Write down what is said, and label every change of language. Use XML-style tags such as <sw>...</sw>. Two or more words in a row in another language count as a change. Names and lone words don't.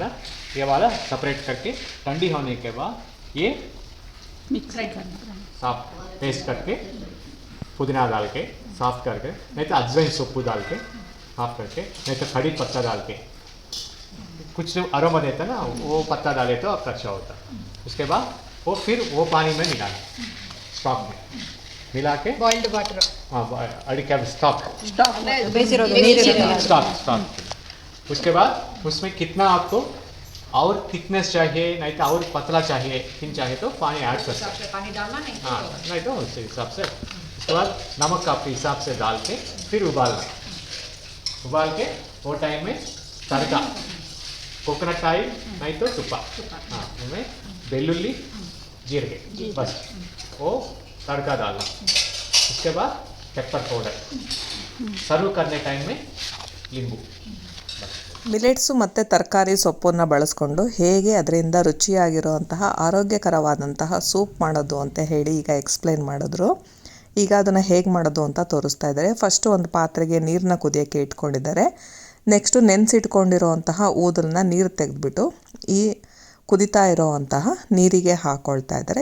<hi>ये वाला सेपरेट करके ठंडी होने के बाद ये मिक्स करना, साफ पेस्ट करके पुदीना डाल के साफ करके, नहीं तो अजवाइन सोप्पू डाल के साफ करके, नहीं तो खड़ी पत्ता डाल के कुछ अरोमा देता ना, वो पत्ता डाले तो आपका अच्छा होता. उसके बाद वो फिर वो पानी में मिलाना, स्टॉक में मिला के</hi> <en>boiled water.</en> <hi>हाँ अड़के स्टॉक</hi> <kn>ಬೇಯಿಸಿರೋದು</kn> <hi>स्टॉक. उसके बाद उसमें कितना आपको और थिकनेस चाहिए, नहीं तो और पतला चाहिए, थिन चाहिए तो पानी ऐड कर सकते. पानी डालना नहीं. हाँ, नहीं तो उस हिसाब से. उसके बाद नमक आपके हिसाब से डाल के फिर उबालना. उबाल के वो टाइम में तड़का</hi> <en>coconut oil</en> <hi>नहीं तो तुप्पा, हाँ उनमें</hi> <kn>ಬೆಳ್ಳುಳ್ಳಿ ಜೀರಿಗೆ</kn> <hi>बस वो तड़का डालना. उसके बाद</hi> <en>pepper powder,</en> <hi>सर्व करने टाइम में नींबू।</hi> <kn>ಮಿಲೆಟ್ಸು ಮತ್ತು ತರಕಾರಿ ಸೊಪ್ಪನ್ನು ಬಳಸ್ಕೊಂಡು ಹೇಗೆ ಅದರಿಂದ ರುಚಿಯಾಗಿರುವಂತಹ ಆರೋಗ್ಯಕರವಾದಂತಹ ಸೂಪ್ ಮಾಡೋದು ಅಂತ ಹೇಳಿ ಈಗ ಎಕ್ಸ್ಪ್ಲೇನ್ ಮಾಡಿದ್ರು. ಈಗ ಅದನ್ನು ಹೇಗೆ ಮಾಡೋದು ಅಂತ ತೋರಿಸ್ತಾ ಇದ್ದಾರೆ. ಫಸ್ಟು ಒಂದು ಪಾತ್ರೆಗೆ ನೀರನ್ನ ಕುದಿಯೋಕ್ಕೆ ಇಟ್ಕೊಂಡಿದ್ದಾರೆ. ನೆಕ್ಸ್ಟು ನೆನೆಸಿಟ್ಕೊಂಡಿರೋವಂತಹ ಊದಲನ್ನ ನೀರು ತೆಗೆದುಬಿಟ್ಟು ಈ ಕುದಿತಾ ಇರೋವಂತಹ ನೀರಿಗೆ ಹಾಕ್ಕೊಳ್ತಾ ಇದ್ದಾರೆ.</kn>